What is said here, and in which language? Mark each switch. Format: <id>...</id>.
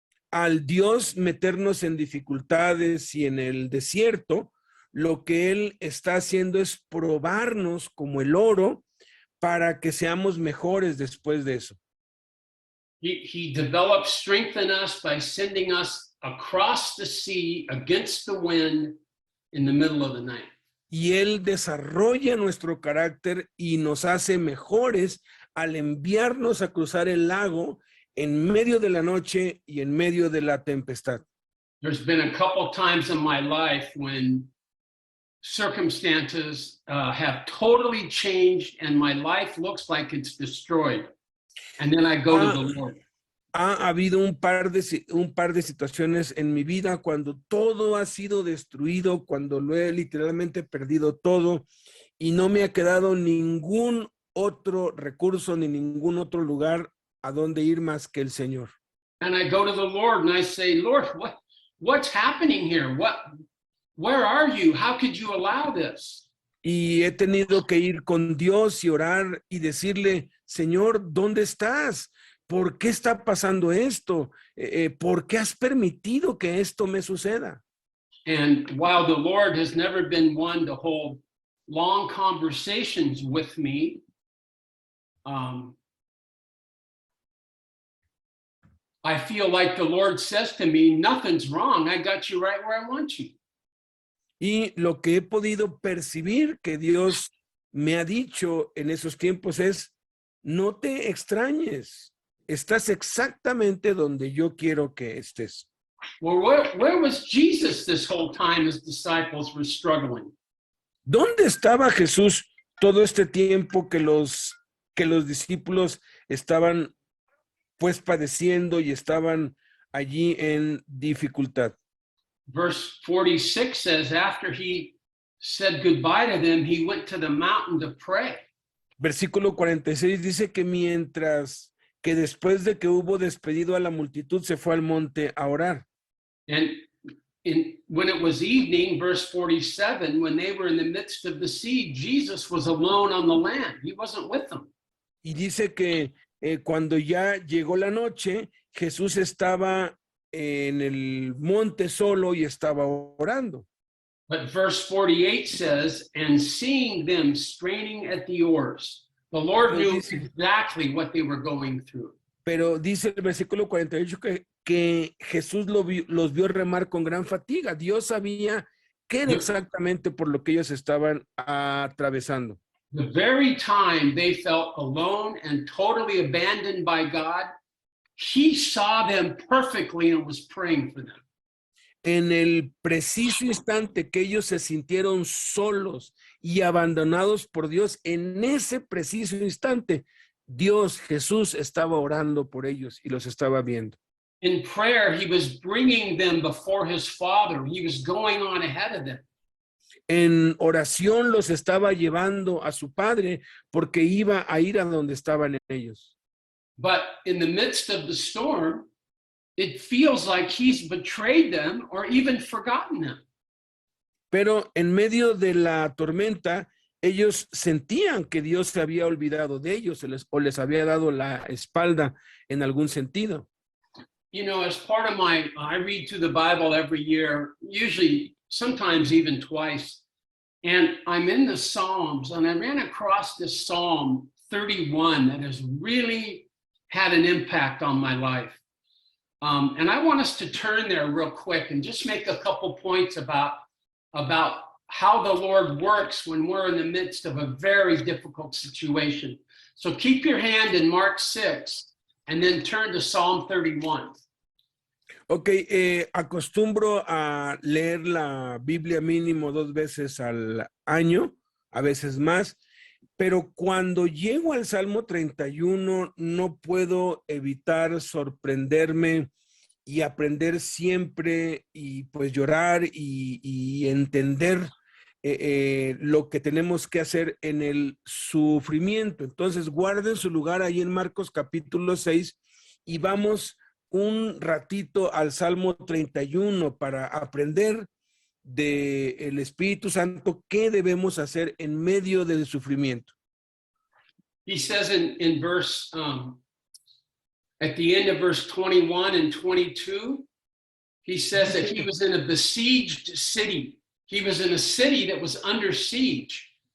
<es>Al Dios meternos en dificultades y en el desierto, lo que Él está haciendo es probarnos como el oro para que seamos mejores después de eso.</es> <en>He developed strength in us by sending us across the sea against the wind in the middle of the night.</en> <es>Y Él desarrolla nuestro carácter y nos hace mejores al enviarnos a cruzar el lago en medio de la noche y en medio de la tempestad.</es> <en>There's been a couple times in my life when circumstances have totally changed and my life looks like it's destroyed. And then I go to the Lord.</en> <es>Ha habido un par de situaciones en mi vida cuando todo ha sido destruido, cuando lo he literalmente perdido todo y no me ha quedado ningún otro recurso ni ningún otro lugar a donde ir más que el Señor.</es> <en>And I go to the Lord and I say, Lord, what's happening here? Where are you? How could you allow this?</en> <es>Y he tenido que ir con Dios y orar y decirle, Señor, ¿dónde estás? ¿Por qué está pasando esto? ¿Por qué has permitido que esto me suceda?</es> <en>And while the Lord has never been one to hold long conversations with me, I feel like the Lord says to me, nothing's wrong. I got you right where I want you.</en> <es>Y lo que he podido percibir que Dios me ha dicho en esos tiempos es, no te extrañes, estás exactamente donde yo quiero que estés.</es> <en>Well, where was Jesus this whole time his disciples were struggling?</en> <es>¿Dónde estaba Jesús todo este tiempo que los discípulos estaban pues padeciendo y estaban allí en dificultad?</es> <en>Verse 46 says, after he said goodbye to them, he went to the mountain to pray.</en> <es>Versículo 46 dice que después de que hubo despedido a la multitud, se fue al monte a orar.</es> <en>And when it was evening, verse 47, when they were in the midst of the sea, Jesus was alone on the land. He wasn't with them.</en> <es>Y dice que cuando ya llegó la noche, Jesús estaba en el monte solo y estaba orando.</es> <en>But verse 48 says, and seeing them straining at the oars, the Lord knew exactly what they were going through.</en> <es>Pero dice el versículo 48 que Jesús los vio remar con gran fatiga. Dios sabía qué era exactamente por lo que ellos estaban atravesando.</es> <en>The very time they felt alone and totally abandoned by God, he saw them perfectly and was praying for them.</en> <es>En el preciso instante que ellos se sintieron solos y abandonados por Dios, en ese preciso instante, Dios, Jesús, estaba orando por ellos y los estaba viendo.</es> <en>In prayer, he was bringing them before his Father. He was going on ahead of them.</en> <es>En oración los estaba llevando a su Padre porque iba a ir a donde estaban ellos.</es> <en>But in the midst of the storm, it feels like he's betrayed them or even forgotten them.</en> <es>Pero en medio de la tormenta, ellos sentían que Dios se había olvidado de ellos o les había dado la espalda en algún sentido.</es> <en>You know, as part of I read through the Bible every year, usually, sometimes even twice, and I'm in the Psalms, and I ran across this Psalm 31 that has really had an impact on my life. And I want us to turn there real quick and just make a couple points about how the Lord works when we're in the midst of a very difficult situation. So keep your hand in Mark 6 and then turn to Psalm 31.</en> <es>Ok, acostumbro a leer la Biblia mínimo 2 veces al año, a veces más, pero cuando llego al Salmo 31 no puedo evitar sorprenderme y aprender siempre y pues llorar y entender lo que tenemos que hacer en el sufrimiento. Entonces guarden su lugar ahí en Marcos capítulo 6 y vamos un ratito al Salmo 31 para aprender del Espíritu Santo qué debemos hacer en medio del sufrimiento.</es> <en>He says in verse, at the end of verse 21 and 22, he says that he was in a besieged city He was in a city that was under siege.</en>